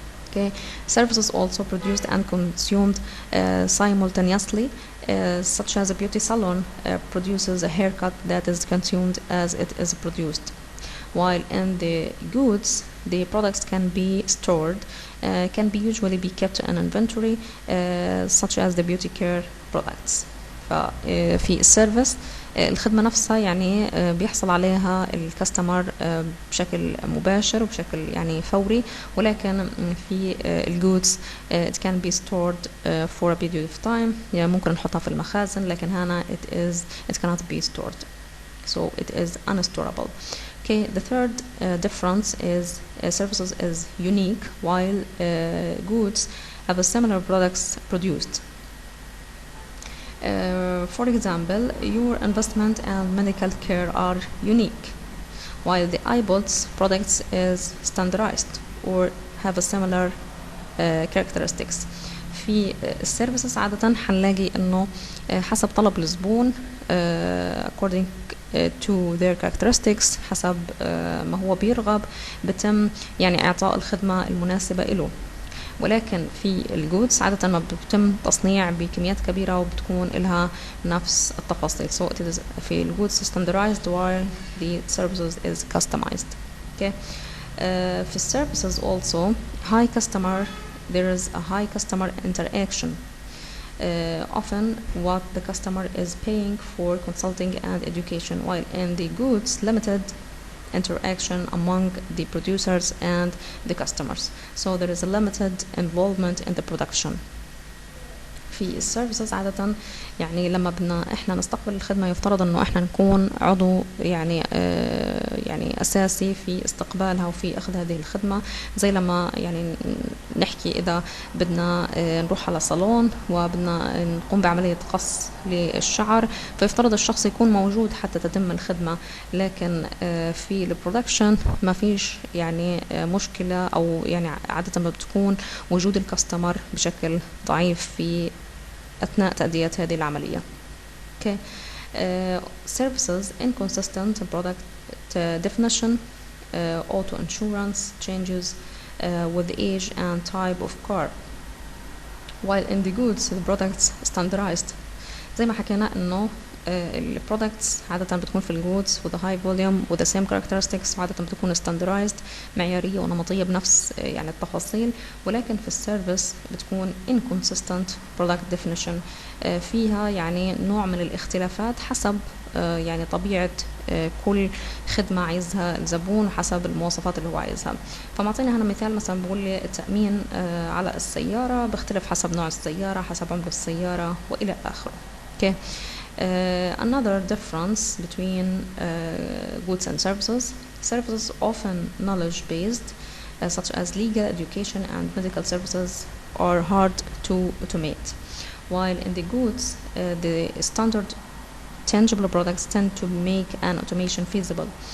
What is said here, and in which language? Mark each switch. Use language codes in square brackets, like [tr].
[en] Okay, services also produced and consumed simultaneously, such as a beauty salon produces a haircut that is consumed as it is produced. While in the goods, the products can be stored, can be usually be kept in inventory, such as the beauty care products. [ar] في السيرفيس الخدمة نفسها يعني بيحصل عليها الكاستمر بشكل مباشر وبشكل يعني فوري، ولكن في الجودز [en] it can be stored for a period of time، [ar] يعني ممكن نحطها في المخازن، لكن هنا [en] it cannot be stored, so it is unstorable. Okay, the third difference is services is unique while goods have a similar products produced. For example, your investment and medical care are unique, while the iBots products is standardized or have a similar characteristics. [ar] في السيرفيسز عادة حنلاقي انه حسب طلب الزبون [en] according to their characteristics، [ar] حسب ما هو بيرغب بتم يعني اعطاء الخدمة المناسبة له. ولكن في الجودز عادة ما بتتم تصنيع بكميات كبيرة وبتكون لها نفس التفاصيل. [en] So it is [ar] في الجودز [en] standardized while the services is customized. Okay. في services also there is a high customer interaction. Often what the customer is paying for consulting and education, while in the goods limited interaction among the producers and the customers. So there is a limited involvement in the production. [ar] في السيرفيسز عادة يعني لما بدنا احنا نستقبل الخدمة يفترض انه احنا نكون عضو يعني يعني اساسي في استقبالها وفي اخذ هذه الخدمة. زي لما يعني نحكي اذا بدنا نروح على صالون وبدنا نقوم بعملية قص للشعر، فيفترض الشخص يكون موجود حتى تتم الخدمة، لكن في البرودكشن ما فيش يعني مشكلة، او يعني عادة ما بتكون وجود الكاستمر بشكل ضعيف في أثناء تأدية هذه العملية. [en] Okay. Services inconsistent product definition, auto insurance changes with the age and type of car, while in the goods the products standardized. [ar] زي ما حكينا إنه ال products عادة بتكون في الجودز [en] with a high volume with the same characteristics، [ar] وعادة بتكون standardized معيارية ونمطية بنفس يعني التفاصيل، ولكن في السيرفيس بتكون [en] inconsistent product definition، [ar] فيها يعني نوع من الاختلافات حسب يعني طبيعة كل خدمة عايزها الزبون وحسب المواصفات اللي هو عايزها. فمعطينا هنا مثال، مثلا بقول لي التأمين على السيارة بيختلف حسب نوع السيارة، حسب عمر السيارة وإلى آخره. [en] okay. Another difference between goods and services. Services often knowledge-based, such as legal, education, and medical services, are hard to automate. While in the goods, the standard tangible products tend to make an automation feasible.